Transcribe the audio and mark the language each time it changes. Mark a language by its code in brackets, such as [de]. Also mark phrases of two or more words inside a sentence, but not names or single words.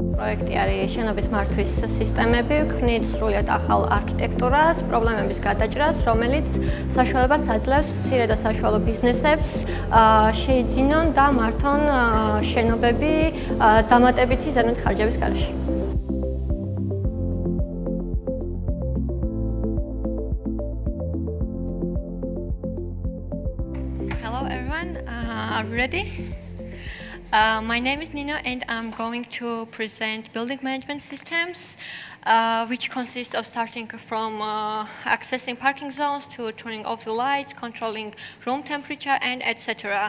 [ka] პროექტი არის შენობის მართვის სისტემები, ვქმნით სრულიად ახალ არქიტექტურას, პრობლემების გადაჭრას, რომელიც საშუალებას აძლევს მცირე და საშუალო ბიზნესებს შეიძინონ და მართონ შენობები დამატებითი ზემოხარჯების გარეშე. [en] Hello everyone, are you ready? My name is Nina and I'm going to present building management systems, which consist of starting from accessing parking zones to turning off the lights, controlling room temperature, and etc.